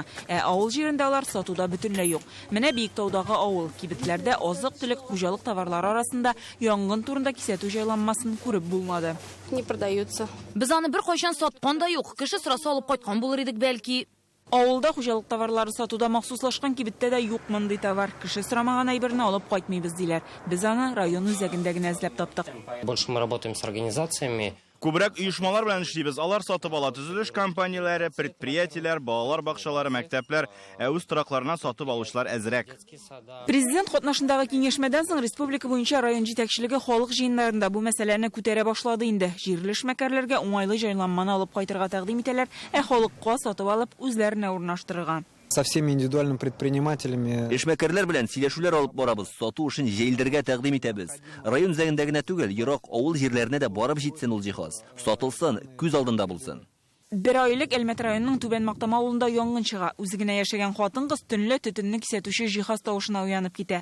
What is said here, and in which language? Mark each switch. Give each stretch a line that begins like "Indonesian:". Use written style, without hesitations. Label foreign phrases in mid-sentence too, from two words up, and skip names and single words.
Tatar: Авыл җирендә алар сатуда бөтенләй юк. Менә Биектаудагы авыл кибетләрдә азык-төлек, хуҗалык товарлары арасында янгын турында кисәтү җайланмасын күреп булмады.
Russian: Не продаются.
Tatar: Без аны бер кайчан саткан да юк. Кеше сырасы алып кайткан булыр идек бәлки. Авылда хуҗалык товарлары сатуда махсуслашкан кибеттә дә юк мондый товар. Кеше сорамаган әйберне алып кайтмыйбыз диләр. Без аны район үзәгендә генә эзләп таптык.
Russian: Больше мы работаем с организациями.
Tatar: Күбрәк оешмалар белән эшлибез. Алар сатып ала, төзелеш компанияләре, предприятиеләр, балалар бакчалары, мәктәпләр, үз торакларына сатып алучылар әзрәк. Президент катнашындагы киңәшмәдән соң республика буенча район җитәкчелеге халык җыеннарында бу мәсьәләне күтәрә башлады инде. Җирле эшмәкәрләргә уңайлы җайланманы алып кайтырга тәкъдим итәләр, халыкка сатып алып үзләренә урнаштырырга.
Russian: Со всеми индивидуальными предпринимателями.
Tatar: Эшмәкәрләр белән сөйләшүләр алып барабыз, сату эшен җәелдергә тәкъдим итәбез. Район үзәгендә генә түгел, ерак авыл җирләренә дә барып җитсен ул җиһаз. Сатылсын, күз алдында булсын. Бер айлык Әлмәт районының Түбән Мактама авылында янгын чыга. Үзегенә яшәгән хатын-кыз төнлә төтенне кисәтүче җиһаз тавышына уянып китә.